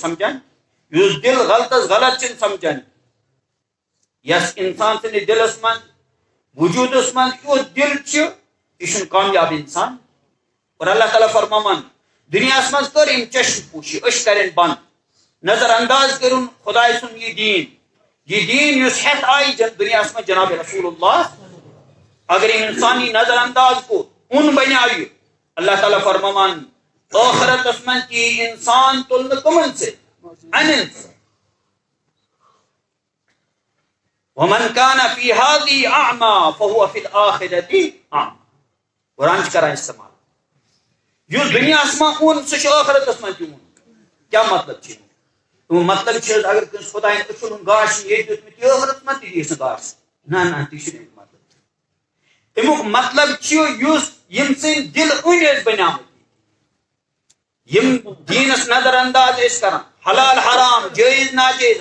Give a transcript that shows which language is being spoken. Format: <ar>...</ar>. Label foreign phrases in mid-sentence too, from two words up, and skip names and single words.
<ks>سمجھان یُس دل غلطس غلط چھُنہٕ سمجھان یس انسان سٕنٛدِس دلس منٛز وجوٗدس منٛز یُتھ دل چھُ یہِ چھُنہٕ کامیاب انسان اور اللہ تعالیٰ فرماوان دنیاہس منٛز کٔر أمۍ چشم پوشی أچھ کرن بند نظر انداز کرُن خداے سُنٛد یہ دین یُس ہیتھ آیہِ دنیاہس منٛز جناب رسول اللہ اگر أمۍ انسانی نظر انداز کو ان بنیاو یہ اللہ تعالیٰ فرماوان ٲخرتس منٛز تہِ انسان تُلنہٕ کٕمن سۭتۍ انن سۭتۍ</ks> <ar>ومن كان في هذه اعمى فهو في الاخرة اعمى</ar> <ks>قرآن چھ کران استعمال یُس دنیاہس منٛز اون سُہ چھُ ٲخرتس منٛز تہِ اون کیا مطلب چھ مطلب چھ اگر کٲنٛسہِ خۄداین أچھُن گاش ییٚتہِ دیُتمُت یہِ ٲخرتس منٛز تہِ دِیس نہٕ گاش نہ تہِ چھُنہٕ امیُک مطلب چھُ یُس یِم سٕنٛدۍ دل أنۍ ٲسۍ بنیامٕتۍ یم دینس نظر انداز ٲسۍ کران حلال حرام جٲیز ناجٲیز</ks>